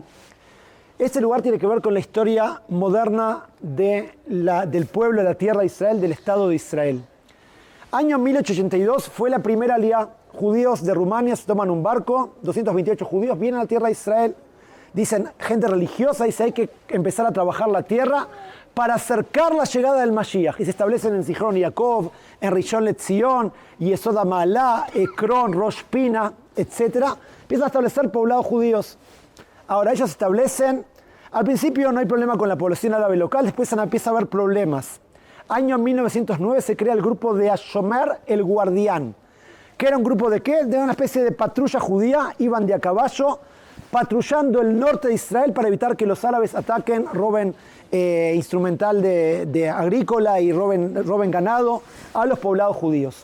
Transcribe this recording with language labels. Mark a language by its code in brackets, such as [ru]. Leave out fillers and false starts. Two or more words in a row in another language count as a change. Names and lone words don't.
[es] Este lugar tiene que ver con la historia moderna del pueblo de la tierra de Israel, del Estado de Israel. Año 1882 fue la primera aliyá. Judíos de Rumania se toman un barco, 228 judíos vienen a la tierra de Israel. Dicen, gente religiosa, dice, hay que empezar a trabajar la tierra para acercar la llegada del Mashiach. Y se establecen en Zichron Yaakov, en Rishon LeZion, Yesod HaMa'alah, Ekron, Rosh Pina, etc. Empiezan a establecer poblados judíos. Ahora ellos establecen, al principio no hay problema con la población árabe local, después empieza a haber problemas. Año 1909 se crea el grupo de Ashomer, el Guardián, que era un grupo de ¿qué? De una especie de patrulla judía, iban de a caballo, patrullando el norte de Israel para evitar que los árabes ataquen, roben instrumental de agrícola y roben ganado a los poblados judíos.